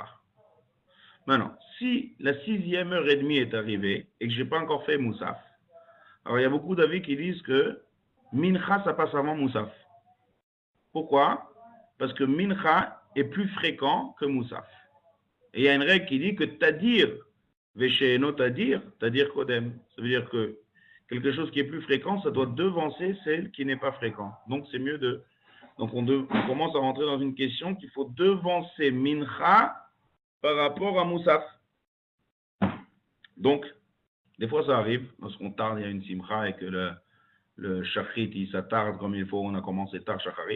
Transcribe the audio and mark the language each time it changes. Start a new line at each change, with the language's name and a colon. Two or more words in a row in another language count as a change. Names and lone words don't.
French: Maintenant, si la 6e heure et demie est arrivée et que je n'ai pas encore fait moussaf, alors il y a beaucoup d'avis qui disent que mincha ça passe avant moussaf. Pourquoi? Parce que mincha est plus fréquent que moussaf. Et il y a une règle qui dit que
Hebrew: תדיר, ושאינו תדיר קודם.
French: Ça veut dire que quelque chose qui est plus fréquent, ça doit devancer celle qui n'est pas fréquent. Donc c'est mieux de... Donc on commence à rentrer dans une question qu'il faut devancer mincha par rapport à moussaf. Donc, des fois ça arrive, lorsqu'on tarde, il y a une simcha et que le shachrit, il s'attarde comme il faut, on a commencé tard shacharit.